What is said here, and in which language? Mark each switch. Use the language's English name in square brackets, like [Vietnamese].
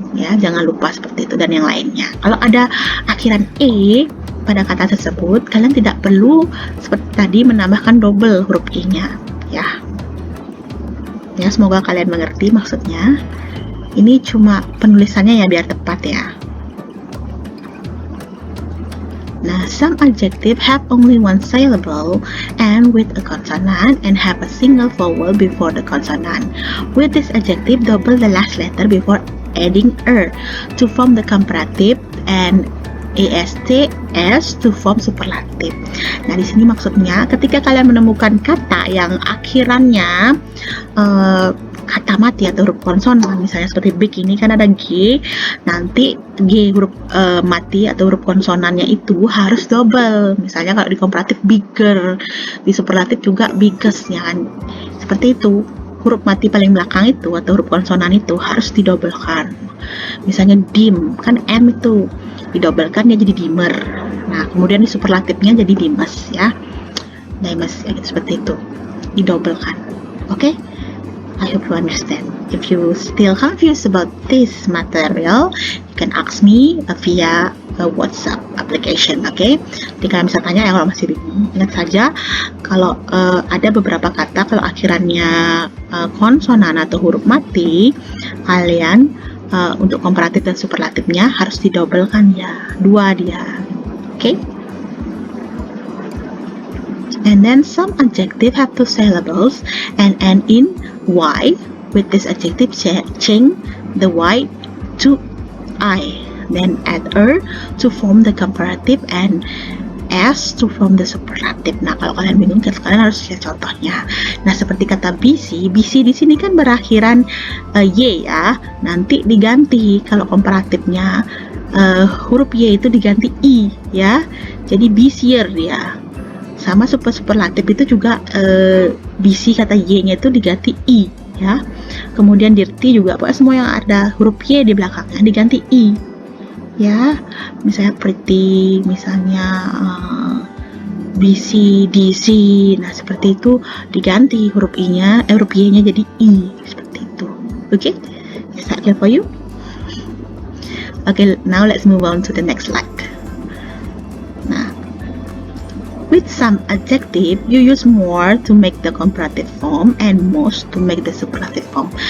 [Indonesian] Ya, jangan lupa seperti itu dan yang lainnya. Kalau ada akhiran e pada kata tersebut, kalian tidak perlu seperti tadi menambahkan double huruf e-nya. Ya, semoga kalian mengerti maksudnya. Ini cuma penulisannya ya biar tepat ya. [English] Nah, some adjective have only one syllable and with a consonant and have a single vowel before the consonant. With this adjective, double the last letter before adding to form the comparative and to form superlative. [Indonesian] Nah, di sini maksudnya ketika kalian menemukan kata yang akhirannya kata mati atau huruf konsonan, misalnya seperti big ini kan ada g, nanti g huruf mati atau huruf konsonannya itu harus double. Misalnya kalau di komparatif bigger, di superlatif juga biggest ya kan. Seperti itu. Huruf mati paling belakang itu atau huruf konsonan itu harus didobelkan. Misalnya dim, kan M itu didobelkan dia jadi dimmer. Nah, kemudian di superlatifnya jadi dimes ya. Dimes ya, gitu, seperti itu. Didobelkan. [English] Oke? I hope you understand. If you still confused about this material, you can ask me via WhatsApp application, okay? [Indonesian] Jadi kalian bisa tanya ya kalau masih bingung. Ingat saja, kalau ada beberapa kata kalau akhirannya konsonan atau huruf mati, kalian untuk komparatif dan superlatifnya harus didobelkan ya, dua dia, okay? [English] And then some adjective have two syllables and end in y. With this adjective, change the y to I. Then add to form the comparative and s to form the superlative. [Indonesian] Nah, kalau kalian bingung, kalian harus lihat contohnya. Nah, seperti kata BC di sini kan berakhiran y ya. Nanti diganti kalau komparatifnya huruf y itu diganti i ya. Jadi busier ya. Sama superlatif itu juga BC kata y-nya itu diganti i ya. Kemudian dirty juga, pokoknya semua yang ada huruf y di belakangnya diganti i ya. Misalnya pretty, misalnya BC, DC, nah seperti itu diganti huruf i-nya, huruf y-nya jadi i, seperti itu. [English] Okay, is that clear for you? Okay, now let's move on to the next slide. With some adjective, you use more to make the comparative form and most to make the superlative form.